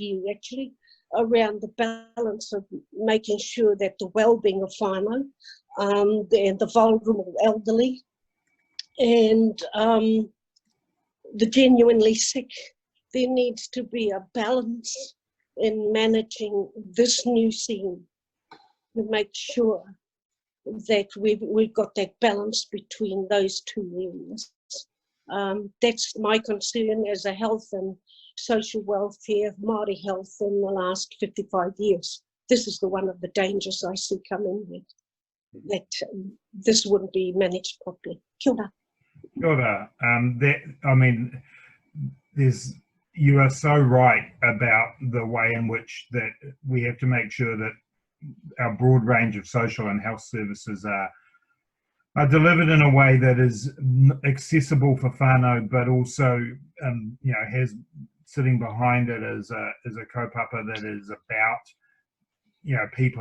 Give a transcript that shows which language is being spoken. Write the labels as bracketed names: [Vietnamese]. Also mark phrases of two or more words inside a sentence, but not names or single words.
[English] you actually around the balance of making sure that the well-being of whānau and the vulnerable elderly and the genuinely sick, there needs to be a balance in managing this new scene to make sure that we've got that balance between those two areas. That's my concern as a health and social welfare, Māori health in the last 55 years. This is one of the dangers I see coming with, that this wouldn't be managed properly. [Māori] Kia ora. Kia ora. [English] I mean, you are so right about the way in which that we have to make sure that our broad range of social and health services are delivered in a way that is accessible for whānau, but also, you know, has sitting behind it as a kaupapa that is about, you know, people.